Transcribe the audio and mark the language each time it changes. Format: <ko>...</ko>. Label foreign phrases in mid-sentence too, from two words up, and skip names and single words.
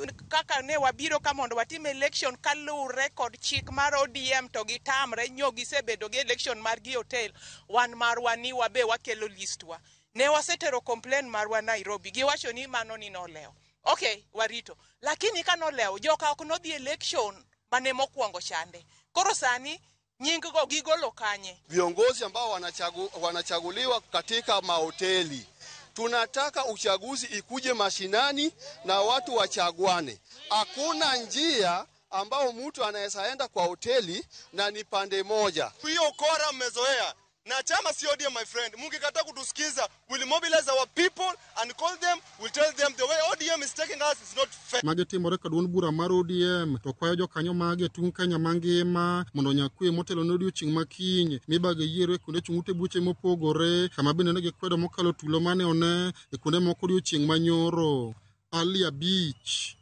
<luo>Kaka ne wabiro ka mondo watim election kalure kod chik mar ODM to gitamre gisebedo gi election mar gi hotel wan marwa ni wabe wakelo listwa. Ne wasetero complain marwa Nairobi giwacho ni mano ni noleo. Okay, warito. Lakini kanoleo joka ok nodhi election mane mokwongo chande. Koro sani nyingo gigolo kanye.</luo> <sw>Viongozi ambao wanachaguliwa katika mahoteli. Tunataka uchaguzi ikuje mashinani na watu wachaguane. Hakuna njia ambao mtu anaesaenda kwa hoteli na ni pande moja. Hiyo kora mmezoea. Na chama si ODM</sw> <en>my friend.</en> <sw>Mungekataa kutusikiza,</sw> <en>we'll mobilize our people and call them, we'll tell them the way ODM is taking us is not fair.</en> <luo>Magetimore ka duond bura mar ODM to kwayo jokanyo mage tung' Kenya mangima mondo nyakwe motelo ne odiochieng' makiny mibage yiero e kuonde chung'ute buche mopogore kama bende ne gikwedo mokalo tulo mane one e kuonde moko odiochieng' manyoro. Ali Abich,</luo>